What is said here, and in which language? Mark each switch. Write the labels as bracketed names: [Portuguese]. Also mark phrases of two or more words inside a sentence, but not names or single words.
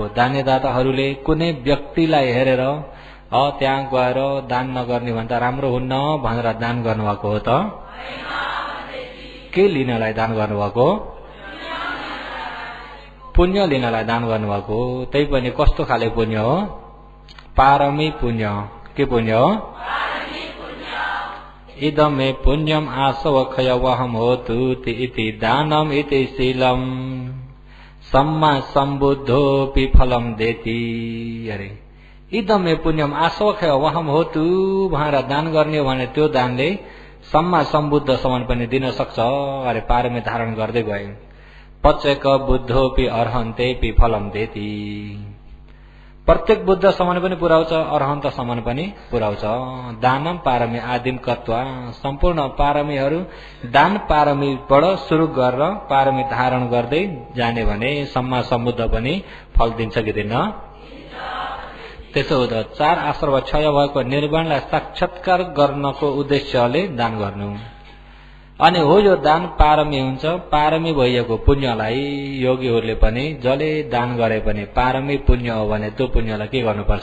[Nepali] दानीदाताहरूले कुनै व्यक्तिलाई हेरेर त्यहाँ गएर दान नगर्ने भन्दा राम्रो हुन्न भनेर दान गर्नुभएको हो त? के लिनलाई दान गर्नुभएको? पुण्य लिनलाई दान गर्नुभएको। त्यही पनि कस्तो खाले पुण्य हो? पारमी पुण्य। के पुण्य हो? [Pali] इदमे पुण्यम आसवखयवहम होतु इति दानम इति शीलम सम्मा सम्बुद्धोपि फलम देति। [Nepali] अरे [Pali] इदमे पुण्यम आसवखयवहम होतु [Nepali] भनेर दान गर्ने हो भने त्यो दानले सम्मा सम्बुद्धसम्म पनि दिन सक्छ अरे पारमी धारण गर्दै गए। [Pali] पच्चेक बुद्धोपि अर्हन्तेपि फलम देति। [Nepali] प्रत्येक बुद्धसम्म पनि पुर्याउँछ, अर्हन्तसम्म पनि पुर्याउँछ। [Pali] दानम पारमी आदिम कत्वा। [Nepali] सम्पूर्ण पारमीहरू दान पारमीबाट सुरु गरेर पारमी धारण गर्दै जाने भने सम्मा सम्बुद्ध पनि फल दिन्छ कि दिन? त्यसो हुँदा 4 आश्रम क्षय भएको निर्वाणलाई साक्षात्कार गर्नको उद्देश्यले दान गर्नु। अनि हो यो दान पारमी हुन्छ। पारमी भइएको पुण्यलाई योगीहरूले पनि जसले दान गरे पनि पारमी पुण्य हो भने त्यो पुण्यलाई के गर्नुपर्छ?